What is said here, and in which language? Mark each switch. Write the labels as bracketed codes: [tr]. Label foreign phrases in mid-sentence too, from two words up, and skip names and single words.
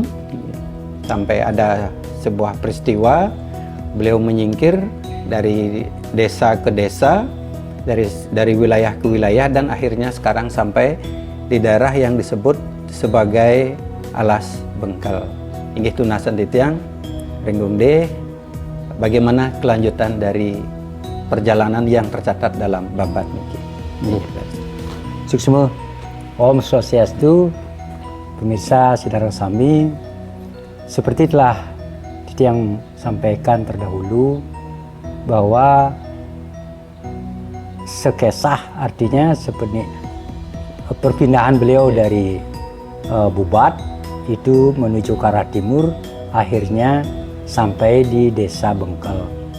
[id] Sampai ada sebuah peristiwa beliau menyingkir dari desa ke desa, dari wilayah ke wilayah, dan akhirnya sekarang sampai di daerah yang disebut sebagai Alas Bengkel. [ban] Inggih tunasan titiang Renggong De, [id] bagaimana kelanjutan dari perjalanan yang tercatat dalam babat niki. Suksma. [ban] Om Swastiastu, pemirsa Sidaran Sami. [id] Seperti telah Titiang sampaikan terdahulu bahwa sekesah, artinya seperti perpindahan beliau dari Bubat itu menuju ke arah timur, akhirnya sampai di desa Bengkel.